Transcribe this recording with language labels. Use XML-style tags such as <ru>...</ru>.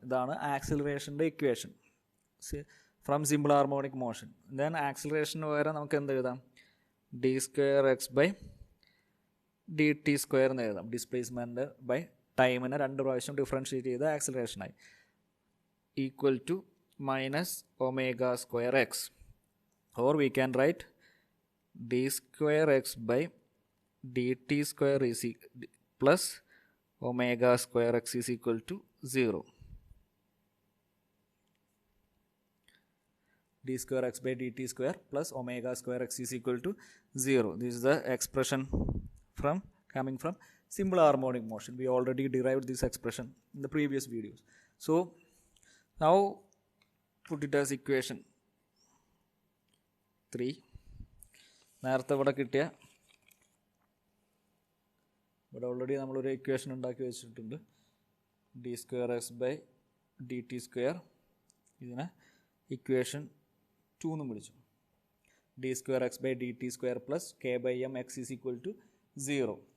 <ml>ഇതാണ് ആക്സിലറേഷൻ്റെ equation</ml> <en>From simple harmonic motion.</en> <ml>Then ആക്സിലറേഷന് പകരം നമുക്ക് എന്ത് എഴുതാം?</ml> <en>d square x by d t square</en> <ml>എന്ന് എഴുതാം. ഡിസ്പ്ലേസ്മെൻറ്റ് ബൈ ടൈമിനെ 2 പ്രാവശ്യം ഡിഫറൻഷ്യേറ്റ് ചെയ്ത് ആക്സിലറേഷനായി</ml> <en>Equal to minus omega square x, or we can write d square x by dt square is plus omega square x is equal to 0. d square x by dt square plus omega square x is equal to 0. This is the expression coming from simple harmonic motion. We already derived this expression in the previous videos. So now put it as equation 3.</en> <ml>നേരത്തെ ഇവിടെ കിട്ടിയ ഇവിടെ already നമ്മളൊരു equation ഉണ്ടാക്കി വെച്ചിട്ടുണ്ട്.</ml> <en>d square x by d t square,</en> <ml>ഇതിനെ equation 2 എന്നും വിളിച്ചു.</ml> <en>D square x by d t square plus k by m x is equal to 0.</en>